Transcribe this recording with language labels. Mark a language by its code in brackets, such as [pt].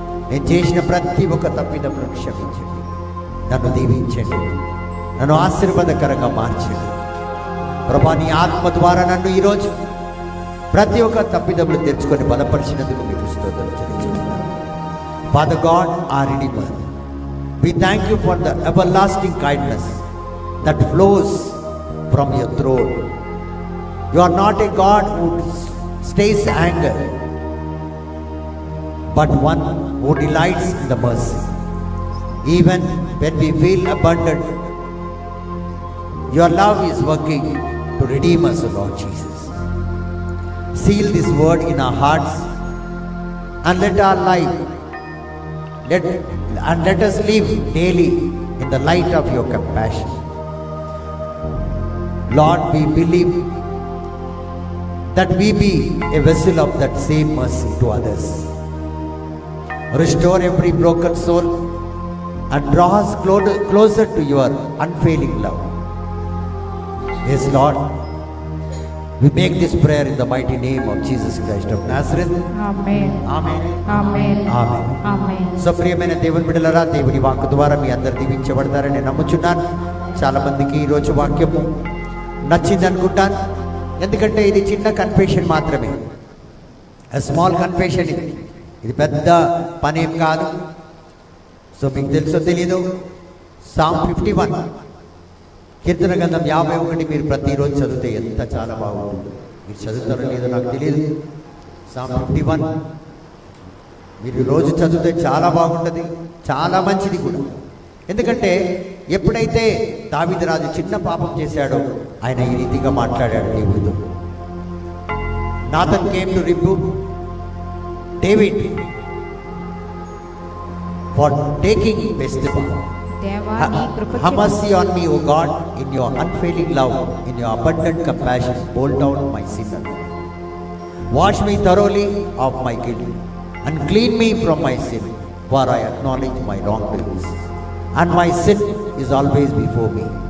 [te] నేను చేసిన ప్రతి ఒక్క తప్పిదములను క్షమించండి, నన్ను దీవించండి, నన్ను ఆశీర్వాదకరంగా మార్చండి ప్రభా. నీ ఆత్మ ద్వారా నన్ను ఈరోజు ప్రతి ఒక్క తప్పిదములు తెచ్చుకొని బలపరిచినందుకు మీకు స్తోత్రం చెల్లించుకుంటున్నాను. [en] Father God, our Redeemer, we thank you for the everlasting kindness that flows from your throne. You are not a God who stays anger, but one who delights in the mercy. Even when we feel abandoned, your love is working to redeem us, Lord Jesus. Seal this word in our hearts and let our life let us live daily in the light of your compassion. Lord, we believe that we be a vessel of that same mercy to others. Restore every broken soul and draw us closer to your unfailing love. Yes, Lord, we make this prayer in the mighty name of Jesus Christ of Nazareth. [te] Amen, [en] Amen. [te] Amen, [en] Amen. [te] Amen. So ప్రియమైన దేవుని బిడ్డలారా, దేవుని వాక్కు ద్వారా మీ అందరు దీవించబడతారని నేను నమ్ముచున్నాను. చాలా మందికి ఈరోజు వాక్యము నచ్చింది అనుకుంటాను, ఎందుకంటే ఇది చిన్న కన్ఫెషన్ మాత్రమే, [en] Small confession. [te] ఇది పెద్ద పనేం కాదు. సో మీకు తెలుసో తెలీదు, Psalm 51 కీర్తన గ్రంథం 51 మీరు ప్రతిరోజు చదివితే ఎంత చాలా బాగుంటుంది. మీరు చదువుతారో లేదో నాకు తెలియదు. Psalm 51 మీరు రోజు చదివితే చాలా బాగుంటుంది, చాలా మంచిది కూడా. ఎందుకంటే ఎప్పుడైతే దావీదు రాజు చిన్న పాపం చేశాడో ఆయన ఈ రీతిగా మాట్లాడాడు దేవుడితో. [en] Nathan came to rebuke David for taking Bathsheba. [te] దేవా నీ కృప [en] Have mercy on me, O God, in your unfailing love, in your abundant compassion, bolt out my sin. Wash me thoroughly of my guilt and clean me from my sin, for I acknowledge my wrongdoings, and my sin is always before me.